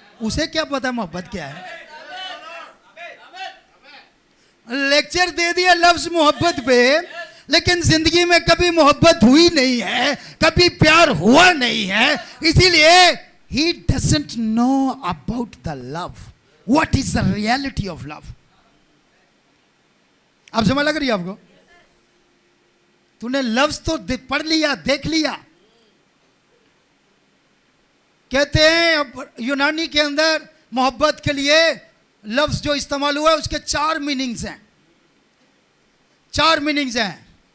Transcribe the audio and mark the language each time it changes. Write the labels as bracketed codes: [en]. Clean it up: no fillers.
[hi] उसे क्या पता मोहब्बत क्या है? लेक्चर दे दिया लफ्ज मोहब्बत पे, लेकिन जिंदगी में कभी मोहब्बत हुई नहीं है, कभी प्यार हुआ नहीं है, इसीलिए [en] he doesn't know about the love. What is the reality of love? [hi] अब समझ लग रही है आपको? तूने लफ्ज तो पढ़ लिया, देख लिया। कहते हैं अब यूनानी के अंदर मोहब्बत के लिए लफ्ज जो इस्तेमाल हुआ है उसके 4 मीनिंग्स हैं। 4 मीनिंग्स हैं।